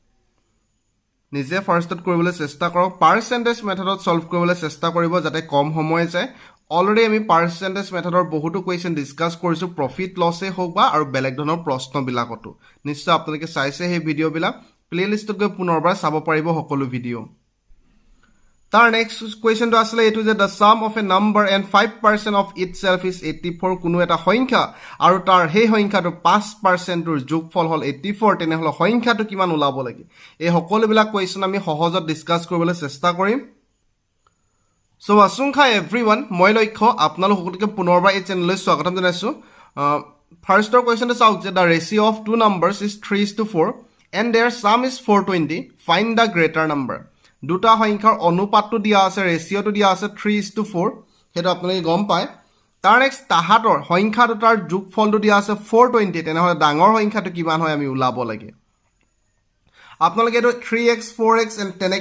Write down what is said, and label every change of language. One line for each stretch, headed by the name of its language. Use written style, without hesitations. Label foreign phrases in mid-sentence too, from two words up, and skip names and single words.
Assamese: নিজে ফাৰ্ষ্টত কৰিবলৈ চেষ্টা কৰক
English: percentage methodত
Assamese: সলভ কৰিবলৈ চেষ্টা কৰিব যাতে কম সময় যায় অলৰেডি আমি
English: percentage methodৰ
Assamese: বহুতো
English: question discuss
Assamese: কৰিছো
English: profit loss
Assamese: হোক বা আৰু বেলেগ ধৰণৰ প্ৰশ্ন বিলাকটো নিশ্চয় আপোনালোকে চাইছে এই ভিডিও বিলাক প্লেলিষ্টত গৈ পুনৰবাৰ চাব পাৰিব সকলো ভিডিও তাৰ
English: next questionটো
Assamese: আছিল এটো যে
English: the sum of a number and 5% of itself is 84
Assamese: কোনো এটা সংখ্যা আৰু তাৰ সেই সংখ্যাটো 5% ৰ যোগফল হল 84 তেনে হল সংখ্যাটো কিমান ওলাব লাগে এই সকলো বিলাক কোৱেশ্চন আমি সহজত ডিসকাস কৰিবলৈ চেষ্টা কৰিম So asungkha everyone মই লক্ষ্য আপোনালোক সকলোকে পুনৰবাৰ এই চেনেললৈ স্বাগতম জনাইছো
English: firstৰ questionটো
Assamese: চাওক যে
English: the ratio of two numbers is 3:4 and their sum is 420 find the greater number
Assamese: দুটা সংখ্যাৰ অনুপাতটো দিয়া আছে ৰেশিওটো দিয়া আছে 3:4 হেতু আপোনালোকে গম পায় তাৰ নেক্সট তাহাতৰ সংখ্যা দুটাৰ যোগফলটো দিয়া আছে 420 তেনে হলে ডাঙৰ সংখ্যাটো কিমান হয় আমি উলাব লাগে আপোনালোকে এটো 3x 4x তেনেকে